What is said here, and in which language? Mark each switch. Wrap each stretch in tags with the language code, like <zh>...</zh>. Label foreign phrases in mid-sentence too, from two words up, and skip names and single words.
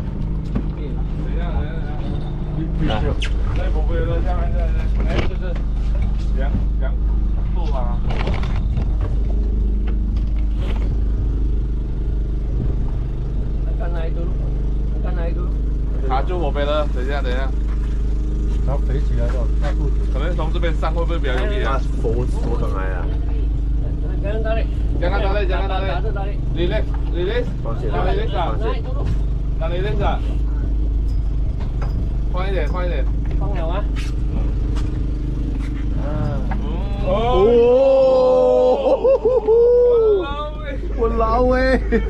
<zh>等一下，那不会了，下面本来就是2度啊。卡住我背了，等一下。它飞起来了，大肚子。可能从这边上会不会比较容易啊？浮上来啊！</zh> <ms>jangan tarik. Relax.</ms> <zh>放线， Relax 啊，那 relax 啊，快一点。放了吗？我老喂！</zh>